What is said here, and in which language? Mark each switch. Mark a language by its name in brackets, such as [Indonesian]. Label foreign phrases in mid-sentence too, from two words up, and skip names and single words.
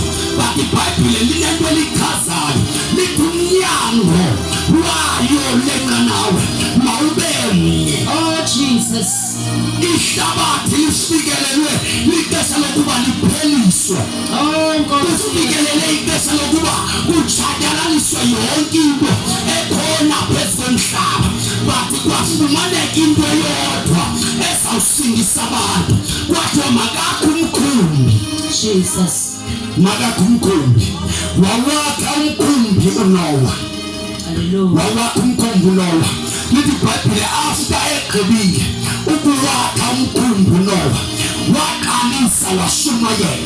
[Xhosa] But iBhayibheli linento elichazayo lithi umnyango wayo lenqanawe mawube mnye. Oh Jesus. Ihlabathi lifikelelwe lixesha lokuba lipheliswe. Oh Nkosi. Kufikelele ixesha lokuba kutshatyalaliswe yonke into ekhona phezu komhlaba, but kwafumaneka into eyodwa ezawusindisa abantu. Kwathiwa makakho umkhumbi. Jesus. Makakho umkhumbi. Wawakha umkhumbi uNoah. Hallelujah. Wawakha umkhumbi uNoah. Lithi iBhayibheli after egqibile ukuwakha umkhumbi uNoah waqalisa washumayela.